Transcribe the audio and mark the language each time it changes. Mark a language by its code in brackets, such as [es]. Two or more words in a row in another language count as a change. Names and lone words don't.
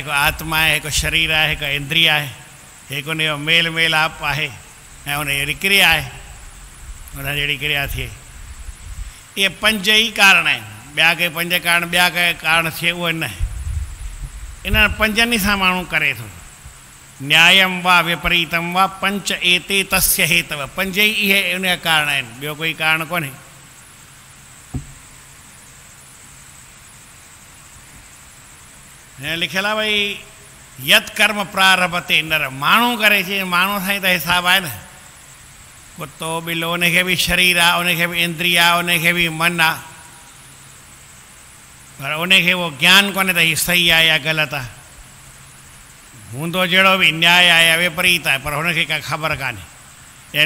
[sd] हिकु आत्मा आहे, हिकु शरीर आहे, हिकु इंद्रिय आहे, हिकु उन जो मेल मेलाप आहे, ऐं उन जी क्रिया आहे, उन जहिड़ी क्रिया थिए। इहे 5 ई कारण आहिनि। ॿिया के 5 कारण, ॿिया के कारण थिए उहे न। इन्हनि 5 सां माण्हू करे थो। [sa] न्यायम वा विपरीतम वा 5 एते तस्य हेतव। [sd] 5 ई इहे उन जा कारण आहिनि, ॿियो कोई कारण कोन्हे। लिखियल आहे भई [sa] यत कर्म प्रारभते नर, [sd] माण्हू करे चई, माण्हू सां ई त हिसाबु आहे न। कुतो ॿिलो, उनखे बि शरीर आहे, उनखे बि इंद्रिय आहे, उनखे बि मन आहे, पर उनखे उहो ज्ञान कोन्हे त हीअ सही आहे या ग़लति आहे। हूंदो जहिड़ो बि न्याय आहे या विपरीत आहे, पर हुनखे का ख़बर कान्हे।